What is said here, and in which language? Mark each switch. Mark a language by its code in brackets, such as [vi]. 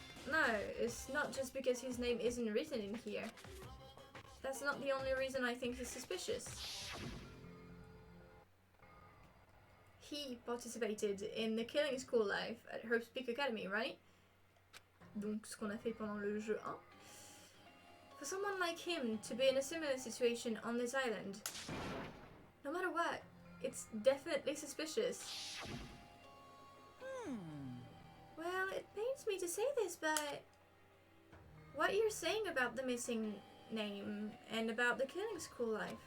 [en] No, it's not just because his name isn't written in here. That's not the only reason I think he's suspicious. He participated in the killing school life at Hope's Peak Academy, right? [fr] Donc, ce qu'on a fait pendant le jeu 1. [en] For someone like him to be in a similar situation on this island, no matter what, It's definitely suspicious. Well, it pains me to say this, but what you're saying about the missing name and about the killing school life,